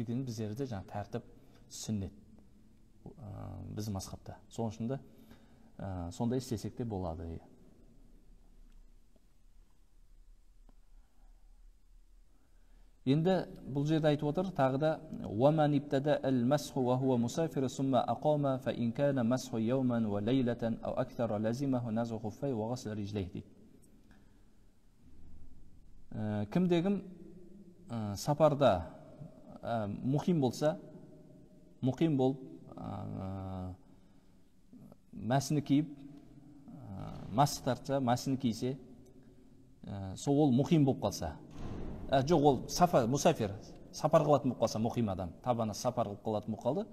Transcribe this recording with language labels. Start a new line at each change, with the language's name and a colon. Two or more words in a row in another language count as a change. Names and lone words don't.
Kazakh: Өйткені біздерде жаңа тәртіп, сүннет біздің мазхабта. Соның үшін де сондай істесек те болады. Енді бұл жерде айтып отыр, тағы да
Arabic: وَمَنْ ابْتَدَأَ الْمَسْحُ وَهُوَ مُسَافِرٌ ثُمَّ أَقَامَ فَإِنْ كَانَ مَسْحُ يَوْمًا وَلَيْلَةً أَوْ أَكْثَرَ لَزِمَهُ نَزْعُ خُفَّيْهِ وَغَسْلُ رِجْلَيْهِ
Kazakh: дейді. Кімде-кім сапарда мұқим болса, мұқим болып мәсіні киіп, мас тартса, мәсіні кисе, сол ол мұқим болып қалса, жоқ, ол мұсафир, сапар қылатын болып қалса, мұқим адам, табаны сапар қылып қалатын болып қалды.